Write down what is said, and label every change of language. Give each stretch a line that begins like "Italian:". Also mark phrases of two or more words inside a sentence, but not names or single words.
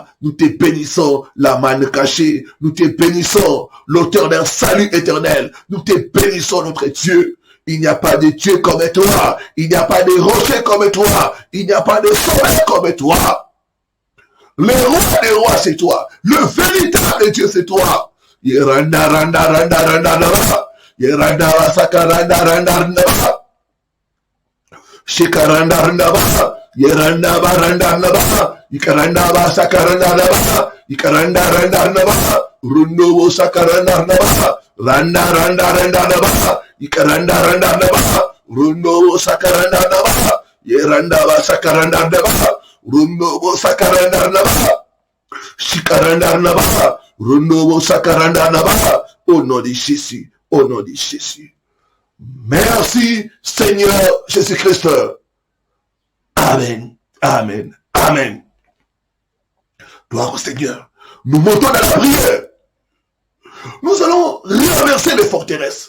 French: Nous te bénissons, la manne cachée. Nous te bénissons, l'auteur d'un salut éternel. Nous te bénissons, notre Dieu. Il n'y a pas de Dieu comme toi. Il n'y a pas de rocher comme toi. Il n'y a pas de sommet comme toi. Le roi des rois, c'est toi. Le véritable Dieu, c'est toi. Yeranda randa randa randa randa. Yeranda wasaka randa randa randa. Shikaranda randa randa. Yeranda baranda randa. Ikaranda wasaka randa randa. Ikaranda randa randa. Rundo wasaka randa randa. Randa randa randa randa. Ikaranda randa randa. Rundo wasaka randa randa. Yeranda wasaka randa randa. Rundo wasaka randa randa. Shikaranda randa. Rundo wasaka randa randa. Au nom de Jésus. Au nom de Jésus. Merci Seigneur Jésus-Christ. Amen. Amen. Amen. Gloire au Seigneur. Nous montons dans la prière. Nous allons renverser les forteresses.